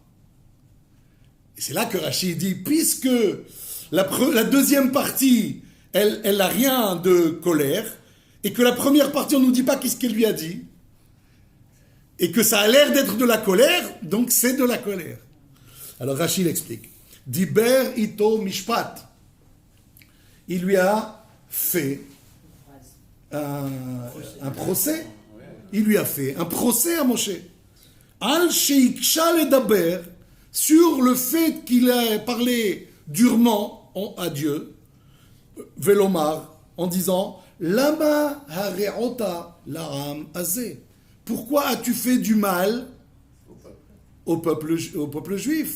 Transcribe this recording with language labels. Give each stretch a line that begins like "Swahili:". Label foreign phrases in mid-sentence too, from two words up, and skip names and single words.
French: Et c'est là que Rashi dit, puisque la deuxième partie, elle n'a rien de colère, et que la première partie, on ne nous dit pas qu'est-ce qu'elle lui a dit, et que ça a l'air d'être de la colère, donc c'est de la colère. Alors Rashi l'explique.
Hebrew: דיבר אתו משפט.
French: Il lui a fait un procès. Il lui a fait un procès à Moshe.
Hebrew: על שהקשה לדבר,
French: sur le fait qu'il a parlé durement à Dieu, velomar, en disant
Hebrew: למה הרעתה לעם הזה.
French: Pourquoi as-tu fait du mal au peuple juif?